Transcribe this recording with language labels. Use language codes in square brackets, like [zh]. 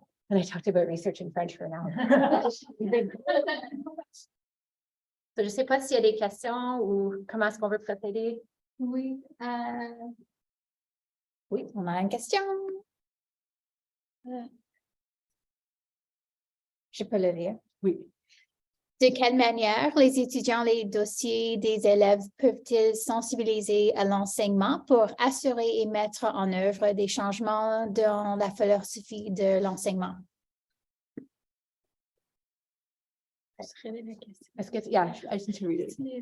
[en] And I talked about research in French for now. [fr] So, je ne sais pas s'il y a des questions ou comment est-ce qu'on veut procéder. Oui. Oui, on a une question. Je peux le lire. Oui. De quelle manière les étudiants, les dossiers des élèves peuvent-ils sensibiliser à l'enseignement pour assurer et mettre en œuvre des changements dans la philosophie de l'enseignement? Est-ce que, [en] yeah, I just need to read it.